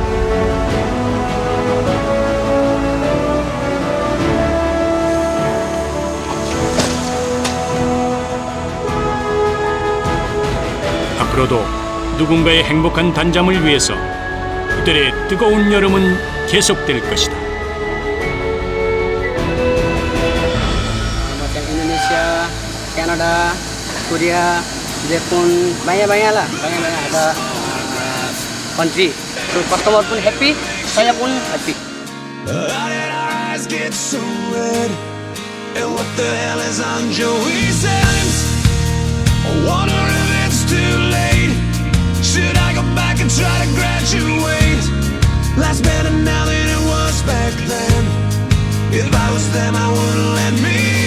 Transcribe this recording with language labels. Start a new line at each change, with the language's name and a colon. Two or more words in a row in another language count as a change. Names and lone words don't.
Korean: 앞으로도 누군가의 행복한 단잠을 위해서 그들의 뜨거운 여름은 계속될 것이다.
Malay: Macam Indonesia, Canada, Korea, Jepun, banyak-banyak lah, banyak-banyak ada country.
English: So customer
Malay: pun happy, saya pun happy.
English: And what the hell is on Joey's hands? I wonder if it's too late. Should I go back and try to graduate? Life's better now than it was back then. If I was them, I wouldn't let me